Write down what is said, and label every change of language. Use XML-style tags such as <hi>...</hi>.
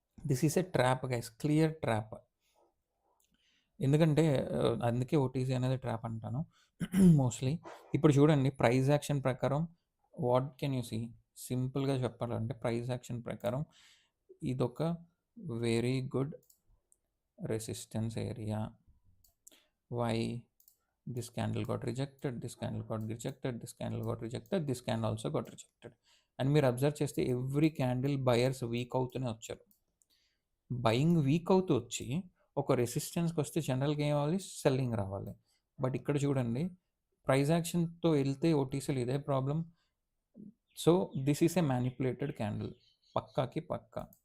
<en>This is a trap guys, clear trap.</en> <te>ఎందుకంటే అందుకే OTC అనేది ట్రాప్ అంటాను మోస్ట్లీ. ఇప్పుడు చూడండి, ప్రైస్ యాక్షన్ ప్రకారం</te> <en>What can you see?</en> <te>సింపుల్గా చెప్పాలంటే ప్రైస్ యాక్షన్ ప్రకారం ఇదొక very good resistance area.</te> <en>Why this candle got rejected, this candle got rejected, this candle got rejected, this candle also got rejected.</en> <te>And మీరు observe చేస్తే every candle buyers week అవుతూనే వచ్చారు. Buying week అవుతూ వచ్చి ఒక రెసిస్టెన్స్కి వస్తే జనరల్గా ఏం అవ్వాలి? సెల్లింగ్ రావాలి. బట్ ఇక్కడ చూడండి, ప్రైస్ యాక్షన్తో వెళ్తే ఓటీసీలు ఇదే problem.</te> <en>so this is a manipulated candle,</en> <te>పక్కాకి Pakka.</te>